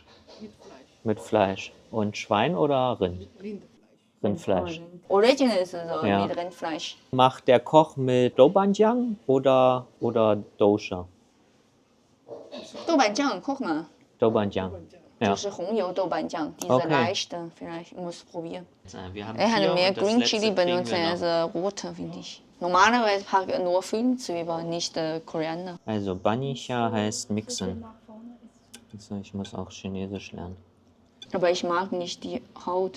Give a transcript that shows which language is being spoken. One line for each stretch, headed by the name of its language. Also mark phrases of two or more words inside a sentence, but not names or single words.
German: Mit Fleisch. Mit Fleisch. Und Schwein oder Rind? Rindfleisch. Original ist es so, mit Rindfleisch. Macht der Koch mit Doubanjiang oder Dosha? Doubanjiang, guck mal. Doubanjiang. Ja.
Chinese: 就是红油豆瓣酱
German: diese leichte, vielleicht muss probieren. Wir haben Er hat hier mehr und das Green letzte Chili kriegen benutzt wir als noch. rote, finde ich. Normalerweise packe ich nur Filmzwiebeln, nicht Koriander. Also Banisha heißt mixen. Also ich muss auch Chinesisch lernen. Aber ich mag nicht die Haut.